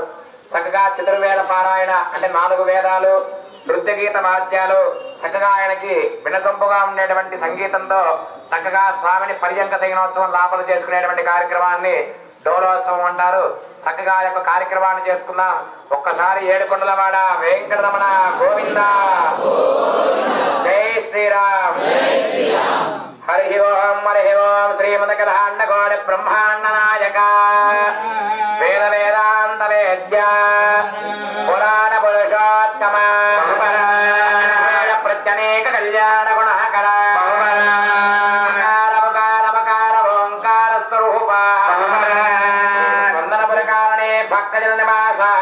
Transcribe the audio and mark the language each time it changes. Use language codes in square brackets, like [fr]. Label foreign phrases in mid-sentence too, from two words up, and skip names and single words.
[te] చక్కగా చతుర్వేద పారాయణ అంటే 4 వేదాలు, నృత్య గీత వాద్యాలు, చక్కగా ఆయనకి వినసొంపుగా ఉండేటువంటి సంగీతంతో చక్కగా స్వామిని పర్యంక శయనోత్సవం లోపల చేసుకునేటువంటి కార్యక్రమాన్ని డోలోత్సవం అంటారు. చక్కగా యొక్క కార్యక్రమాన్ని చేసుకుందాం. ఒక్కసారి ఏడుకొండలవాడ వెంకటరమణ గోవింద, జై శ్రీరామ్. [sa] हरि ओम श्रीमदकलाण्डकोट ब्रह्मांड नायक वेद वेदांत वेद्य पुराण पुरुषोत्तम प्रत्यनेक कल्याण गुणकर ओंकार स्वरूप वंदनपुर कारणे भक्तजन निवास